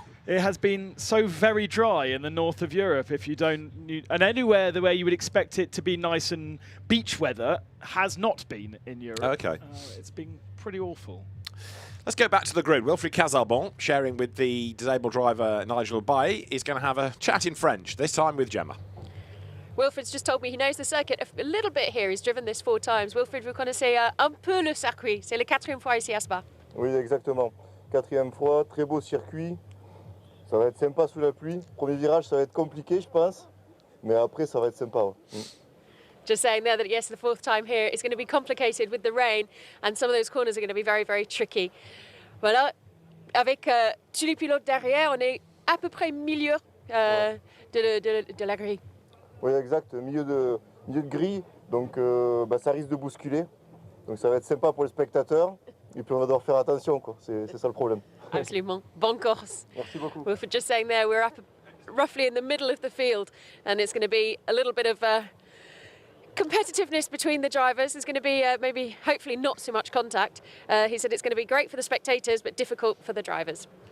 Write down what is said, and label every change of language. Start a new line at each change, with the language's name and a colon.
English: it has been so very dry in the north of Europe. If you don't, and anywhere where you would expect it to be nice and beach weather has not been in Europe. Okay. It's been pretty awful. Let's go back to the grid. Wilfried Casarbon, sharing with the disabled driver Nigel Bailly, is going to have a chat in French, this time with Gemma. Wilfried's just told me he knows the circuit a little bit here. He's driven this 4 times.
French: Wilfried, vous connaissez un peu le circuit. C'est la 4e fois ici à Spa. Oui, exactement. 4e fois, très beau circuit. Ça va être sympa sous la pluie. Premier virage, ça va être compliqué, je pense. Mais après, ça va être sympa. Ouais.
English: Just saying there that yes, the 4th time here is going to be complicated with the rain, and some of those corners are going to be very, very tricky.
French: Voilà, avec tous les pilotes derrière, on est à peu près milieu de la grille. Oui, exact, milieu de grille, donc ça risque de bousculer. Donc ça va être sympa pour les spectateurs, et puis on va devoir faire attention, quoi. C'est ça le problème. Absolument. Bonne course. Merci beaucoup.
English: Wilfried just saying there, we're up roughly in the middle of the field, and it's going to be a little bit of competitiveness between the drivers. There's going to be maybe, hopefully not so much contact. He said it's going to be great for the spectators, but difficult for the drivers.